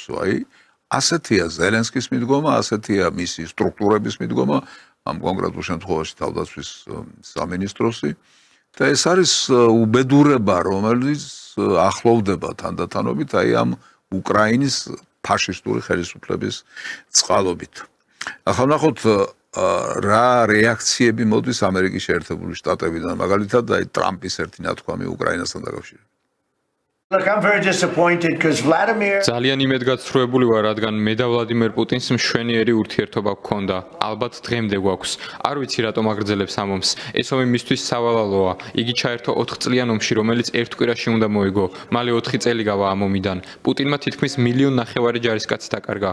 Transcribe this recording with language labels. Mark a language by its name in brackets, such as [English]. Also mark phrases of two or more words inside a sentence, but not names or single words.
[Georgian] აი, ასეთია ზელენსკის მიდგომა, ასეთია მისი სტრუქტურების მიდგომა, ამ კონკრეტულ შემთხვევაში თავდაცვის სამინისტროსი და ეს არის უბედურება, რომელიც ახლოვდება თანდათანობით აი ამ უკრაინის ფაშისტური ხელისუფლების წყალობით. ახლა ვნახოთ რა რეაქციები მოდის ამერიკის შეერთებული შტატებიდან, მაგალითად აი ტრამპის ერთი ნათქვამი უკრაინასთან დაკავშირებით. [English] Look, I'm very disappointed because Vladimir [Georgian] ძალიან იმედგაცრუებული ვარ, რადგან მე და ვლადიმერ პუტინს მშვენიერი ურთიერთობა გქონდა. ალბათ დღემდე გვაქვს. არ ვიცი რატომ აგრძელებს ამ ომს. ეს ომი მისთვის სავალალოა. იგი ჩაერთო 4 წლიან ომში, რომელიც ერთ კვირაში უნდა მოიგო. მალე 4 წელი გავა ამ ომიდან. პუტინმა თითქმის 1,5 მილიონი ჯარისკაცი დაკარგა.